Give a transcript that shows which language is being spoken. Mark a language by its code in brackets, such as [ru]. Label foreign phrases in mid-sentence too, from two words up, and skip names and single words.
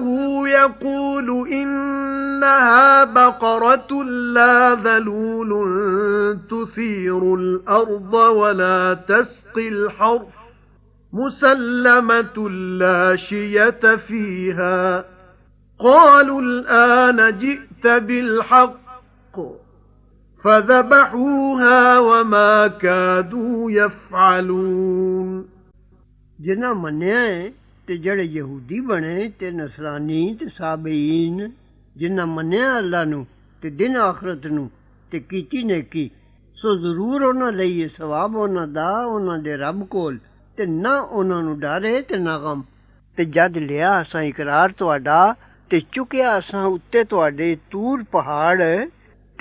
[ar] يَقُولُ إِنَّهَا بَقَرَةٌ لَّا ذَلُولٌ تُثِيرُ الْأَرْضَ وَلَا تَسْقِي الْحَرْثَ مُسَلَّمَةٌ لَّا شِيَةَ فِيهَا قَالُوا الْآنَ جِئْتَ بِالْحَقِّ فَذَبَحُوهَا وَمَا كَادُوا يَفْعَلُونَ [pa] ਜਿਨ੍ਹਾਂ ਮੰਨਿਆ ਹੈ ਤੇ ਜਿਹੜੇ ਯਹੂਦੀ ਬਣੇ ਤੇ ਨਸਰਾਨੀ ਤੇ ਸਾਬੀਨ ਜਿਨ੍ਹਾਂ ਮੰਨਿਆ ਅੱਲਾ ਨੂੰ ਤੇ ਦਿਨ ਆਖਰਤ ਨੂੰ ਤੇ ਕੀਤੀ ਨੇਕੀ ਸੋ ਜ਼ਰੂਰ ਉਹਨਾਂ ਲਈ ਇਹ ਸਵਾਬ ਉਹਨਾਂ ਦਾ ਉਹਨਾਂ ਦੇ ਰੱਬ ਕੋਲ ਤੇ ਨਾ ਉਹਨਾਂ ਨੂੰ ਡਰੇ ਤੇ ਨਾ ਗਮ ਤੇ ਜਦ ਲਿਆ ਅਸਾਂ ਇਕਰਾਰ ਤੁਹਾਡਾ ਤੇ ਚੁੱਕਿਆ ਅਸਾਂ ਉੱਤੇ ਤੁਹਾਡੇ ਤੂਰ ਪਹਾੜ ਤੇ